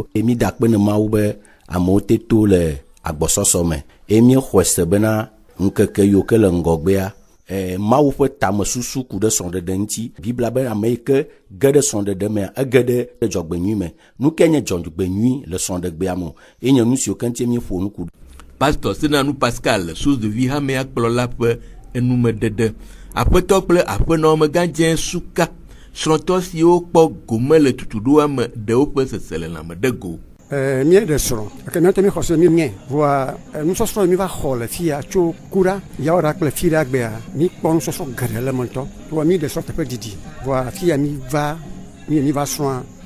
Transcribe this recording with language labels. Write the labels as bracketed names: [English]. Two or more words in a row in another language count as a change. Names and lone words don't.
[Ewe] Emi da akpe ne Mawu be amewo te to le agbɔsɔsɔ me. Emi xɔe se bena ŋkeke yiwo ke le ŋgɔgbea Mawu ƒe tamesusu ku ɖe srɔ̃ɖeɖe ŋuti. Bibla be ame yi ke ge ɖe srɔ̃ɖeɖe mea ege ɖe dzɔgbenyui me. Nu ke nye dzɔgbenyui le srɔ̃ɖegbea me enye nu siwo ke ŋuti mi ƒo nu ku. Pasteur Senanu Pascal, source de vie hamea kplɔla ƒe enumeɖeɖe. Aƒetɔ kple aƒenɔ megãdze suka srɔ̃tɔ siwo kpɔ gome le tutuɖoa me ɖewo ƒe sese le lãme ɖe go. Mie de srɔ̃ ke míawo mi xɔ se mi nye voa nusɔsrɔ̃ mi va xɔ le fia tso kura yawo ɖa kple fi ɖa gbea mi kpɔ nusɔsrɔ̃ geɖe le mentɔ voa mi de srɔ̃ teƒe didi voa fia mi va srɔ̃a